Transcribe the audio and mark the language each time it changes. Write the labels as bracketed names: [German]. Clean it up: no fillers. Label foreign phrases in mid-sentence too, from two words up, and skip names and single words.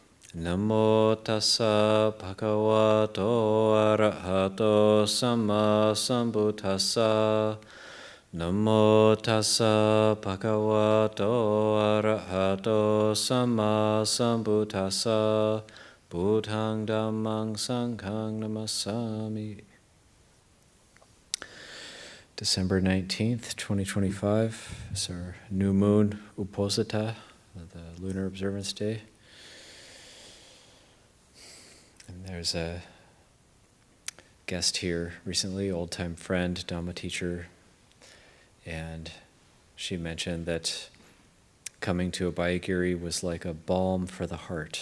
[Pali] Namo tassa bhagavato arahato samma sambuddhassa. Namo tassa bhagavato arahato samma sambuddhassa. Buddhang dhammang sanghang namasami. [English] December 19th, 2025 is our new moon Uposita, the Lunar Observance Day. And there's a guest here recently, old-time friend, Dhamma teacher, And she mentioned that coming to Abhayagiri was like a balm for the heart.